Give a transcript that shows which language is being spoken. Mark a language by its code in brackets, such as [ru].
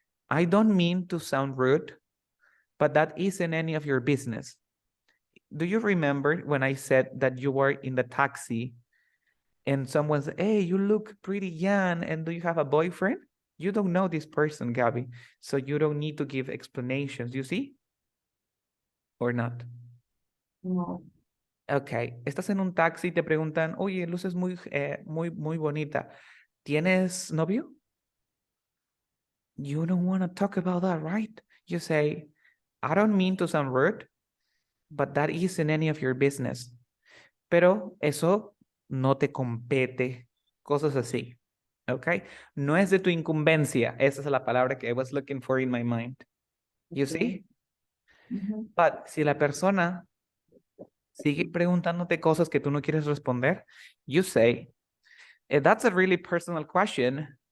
[en] I don't mean to sound rude, but that isn't any of your business. Do you remember when I said that you were in the taxi and someone said, hey, you look pretty young, and do you have a boyfriend? You don't know this person, Gabby, so you don't need to give explanations, you see? Or not? No. [es] Okay, estás en un taxi y te preguntan, oye, luces muy bonita. ¿Tienes novio? [en] You don't want to talk about that, right? You say, I don't mean to sound rude, but that isn't any of your business. [es] Pero eso no te compete, cosas así. Okay? No es de tu incumbencia. Esa es la palabra que [en] I was looking for in my mind. You see? But [es] si la persona sigue preguntándote cosas que tú no quieres responder, [en] you say, that's a really personal question,